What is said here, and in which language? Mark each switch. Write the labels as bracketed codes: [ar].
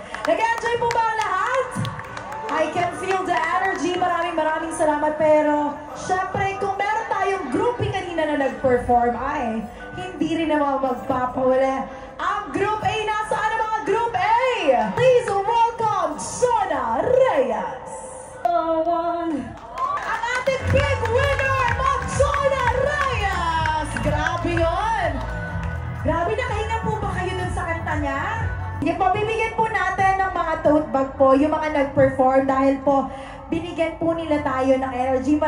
[tl] Nag-enjoy po ba ang lahat? [en] I can feel the energy. [tl] Maraming salamat. Pero, syempre, kung meron tayong grouping kanina na nag-perform, ay, hindi rin naman magpapawala. Ang Group A, nasaan ang mga Group A? [en] Please welcome Shona Reyes. [tl] Ang ating big winner, Shona Reyes! Grabe yun! Grabe, nakahinga po ba kayo dun sa kanta niya? Sige po, bibigyan po natin ng mga tote bag po, yung mga nag-perform dahil po binigyan po nila tayo ng energy.